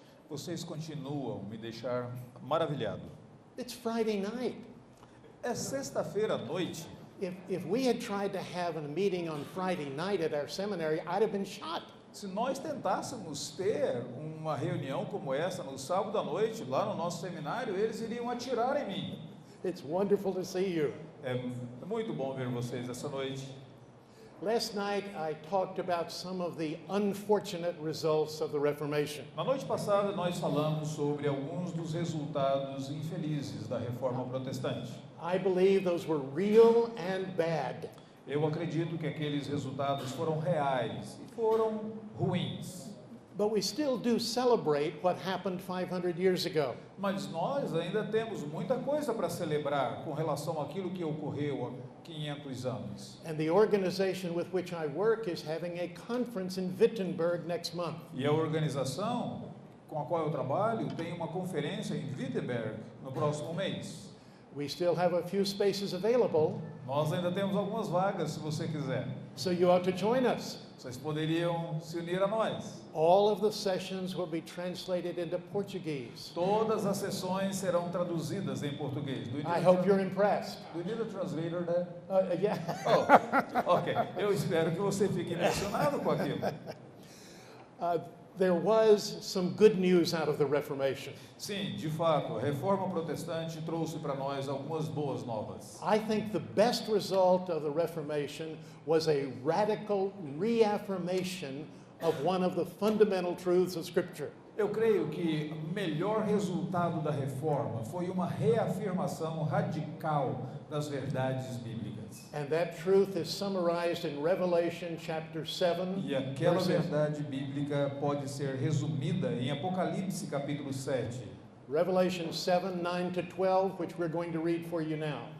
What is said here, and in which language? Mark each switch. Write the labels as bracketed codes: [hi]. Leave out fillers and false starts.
[pt] Vocês continuam me deixar maravilhado. [en] It's Friday night. [pt] É sexta-feira à noite. [en] If we had tried to have a meeting on Friday night at our seminary, I'd have been shot. [pt] Se nós tentássemos ter uma reunião como essa no sábado à noite, lá no nosso seminário, eles iriam atirar em mim. [en] It's wonderful to see you. [pt] É muito bom ver vocês essa noite. [en] Last night, I talked about some of the unfortunate results of the Reformation. [pt] Na noite passada, nós falamos sobre alguns dos resultados infelizes da Reforma Protestante. [en] I believe those were real and bad. [pt] Eu acredito que aqueles resultados foram reais e foram ruins. [en] But we still do celebrate what happened 500 years ago. [pt] Mas nós ainda temos muita coisa para celebrar com relação àquilo que ocorreu há 500 anos. [en] And the organization with which I work is having a conference in Wittenberg next month. [pt] E a organização com a qual eu trabalho tem uma conferência em Wittenberg no próximo mês. [en] We still have a few spaces available, [pt] Nós ainda temos algumas vagas, se você quiser. [en] so you ought to join us. [pt] Vocês poderiam se unir a nós. [en] All of the sessions will be translated into Portuguese. [pt] Todas as sessões serão traduzidas em português. [en] Do you I need hope a you're impressed. do you need a translator there? Yeah. Oh, ok. [pt] Eu espero que você fique impressionado com aquilo. [en] There was some good news out of the Reformation. [pt] Sim, de fato, a Reforma Protestante trouxe para nós algumas boas novas. [en] I think the best result of the Reformation was a radical reaffirmation of one of the fundamental truths of Scripture. [pt] Eu creio que o melhor resultado da Reforma foi uma reafirmação radical das verdades bíblicas. [en] And that truth is summarized in Revelation chapter 7. [pt] E aquela [en] verses- [pt] verdade bíblica pode ser resumida em Apocalipse capítulo 7. [en] Revelation 7, 9 to 12, which we're going to read for you now.